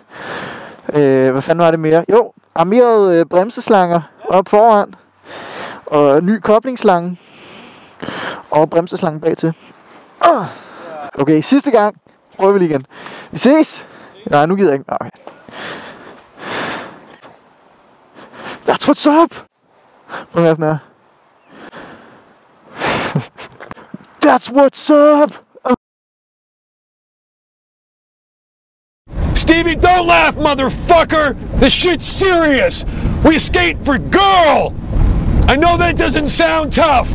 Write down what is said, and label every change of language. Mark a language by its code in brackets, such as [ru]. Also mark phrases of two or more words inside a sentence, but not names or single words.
[da] Hvad fanden var det mere? Jo, armerede bremseslanger op foran. Og ny koblingsslange. Og bremseslangen bagtil. Okay, sidste gang. Prøver vi lige igen. Vi ses! Nej, nu gider jeg ikke. [en] Okay. That's what's up! [da] Prøv at sådan her. [en] That's what's up! Stevie, don't laugh, motherfucker! The shit's serious! We skate for girl! I know that doesn't sound tough!